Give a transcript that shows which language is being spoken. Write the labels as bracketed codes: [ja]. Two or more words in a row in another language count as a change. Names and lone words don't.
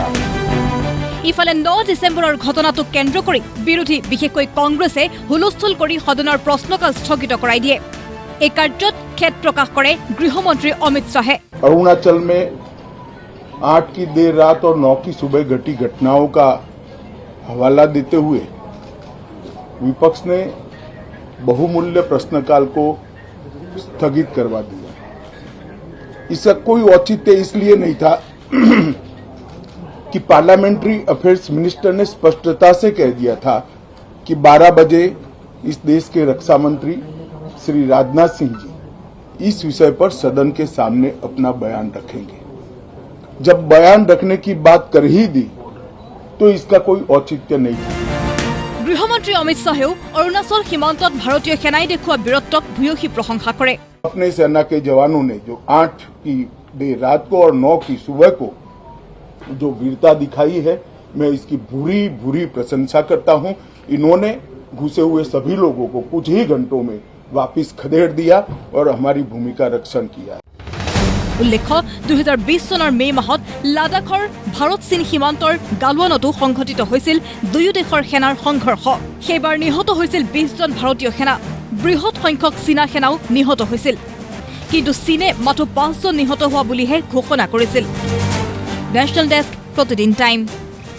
[as] ইফালে 9 ডিচেম্বৰৰ ঘটনাটোক কেন্দ্ৰ কৰি বিৰোধী বিশেষকৈ কংগ্ৰেছে হুলস্থুল কৰি সদনৰ প্ৰশ্নকাল স্থগিত কৰাই দিয়ে এই কাৰ্যত খেদ প্ৰকাশ কৰে গৃহমন্ত্ৰী অমিত শাহে [hi] अरुणाचल में 8 की देर रात और 9 की सुबह घटी घटनाओं का हवाला देते हुए विपक्ष ने बहुमूल्य प्रश्नकाल को स्थगित करवा दिया इसका कोई औचित्य इसलिए नहीं था कि [en] parliamentary affairs minister [hi] ने स्पष्टता से कह दिया था कि 12 बजे इस देश के रक्षा मंत्री श्री राजनाथ सिंह जी इस विषय पर सदन के सामने अपना बयान रखेंगे जब बयान रखने की बात कर ही दी तो इसका कोई औचित्य नहीं था [as] गृहमंत्री अमित शाहेও অৰুণাচল সীমান্তত ভাৰতীয় সেনাই দেখুৱা বীৰত্বক ভূয়সী প্ৰশংসা কৰে [hi] अपने सेना के जवानों ने जो 8 की देर रात को और 9 की सुबह को जो वीरता दिखाई है मैं इसकी भूरी प्रशंसा करता हूं इन्होंने घुसे हुए सभी लोगों को कुछ ही घंटों में वापस खदेड़ दिया और हमारी भूमि का रक्षण किया [as] উল্লেখ্য 2020 চনৰ মে মাহত লাডাখৰ ভাৰত চীন সীমান্তৰ গালৱানতো সংঘটিত হৈছিল দুয়ো দেশৰ সেনাৰ সংঘৰ্ষ সেইবাৰ নিহত হৈছিল 20 জন ভাৰতীয় সেনা বৃহৎ সংখ্যক চীনা সেনাও নিহত হৈছিল কিন্তু চীনে মাত্ৰ 5 জন নিহত হোৱা বুলিহে ঘোষণা কৰিছিল নেশ্যনেল ডেস্ক প্ৰতিদিন টাইম